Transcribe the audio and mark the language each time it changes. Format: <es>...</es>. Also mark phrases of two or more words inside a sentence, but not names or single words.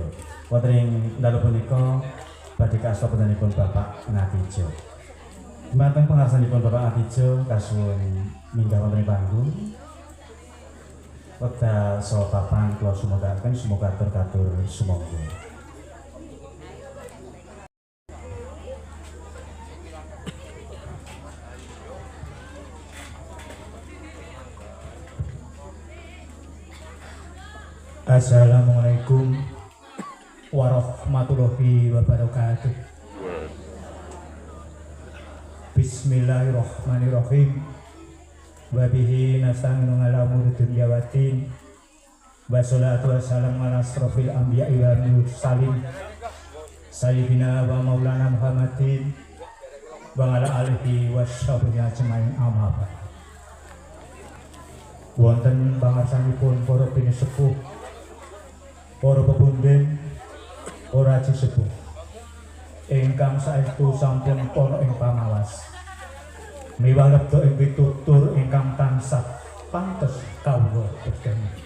<jv>Wonten ing dalu punika badhe kasta putenipun Bapak Ngatijo. Dumateng pangarsanipun Bapak Ngatijo kasuwun minggah wonten ing panggung. Wekdal saha papan kula sumekaken semoga katur sumangga.</jv> <ar>السلام عليكم ورحمة الله وبركاته. بسم الله الرحمن الرحيم. وبه نستعين على أمور الدنيا والدين. والصلاة والسلام على أشرف الأنبياء والمرسلين سيدنا ومولانا محمد وعلى آله وصحبه أجمعين أما بعد.</ar> <jv>Wonten pangarsanipun para bini sepuh, para pepunden, para aji sepuh ingkang saestu sampun ana ing pamawas miwah lebda ing pitutur ingkang tansah pantes kawula bedhah</jv>